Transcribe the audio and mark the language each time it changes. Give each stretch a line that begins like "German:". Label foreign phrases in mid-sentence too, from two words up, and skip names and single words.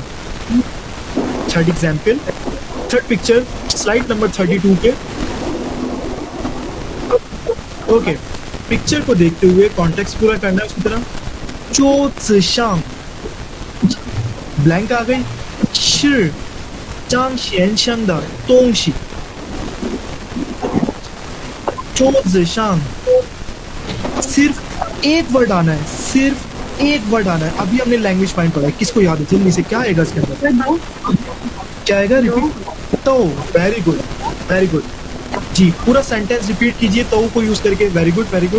English: third example, third picture, slide number 32 पे.
Hindi: ओके, पिक्चर को देखते हुए कॉन्टेक्स्ट पूरा करना है उसकी तरह.
Chinese: 桌子上,
Hindi: ब्लैंक आ गई.
Chinese: 是张先生的东西。
Hindi: 桌子上 सिर्फ एक वर्ड आना है, सिर्फ एक वर्ड आना है. अभी हमने
English: language point
Hindi: पढ़ा है, किसको याद है? जल्दी से क्या आएगा इसके अंदर? क्या आएगा? रिपीट. तो
English: very good, very good
Hindi: जी. पूरा सेंटेंस रिपीट कीजिए तो को यूज करके.